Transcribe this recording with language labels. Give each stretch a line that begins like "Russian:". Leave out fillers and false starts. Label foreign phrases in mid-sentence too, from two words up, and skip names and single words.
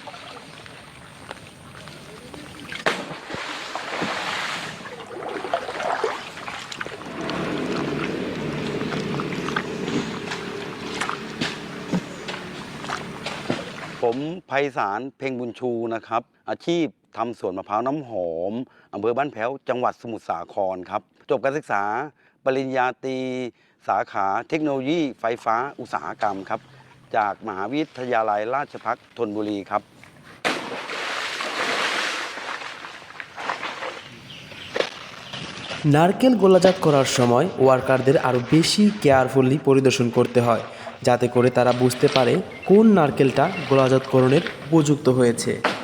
Thai: ผมไพศาลเพ็งบุญชูนะครับอาชีพทำสวนมะพร้าวน้ำห อมอำเภอบ้านแพ้วจังหวัดสมุทรสาครครับจบการศึกษาปริญญาตรีสาขาเทคโนโลยีไฟฟ้าอุตสาหกรรมครับจากมหาวิทยาลัยราชภัฏธนบุรีครับ
Bangla: নারকেল গোলাজাত করার সময় ওয়ার্কারদের আরও বেশি কেয়ারফুলি পরিদর্শন করতে হয়, যাতে করে তারা বুঝতে পারে কোন নারকেলটা গোলাজাতকরণের উপযুক্ত হয়েছে।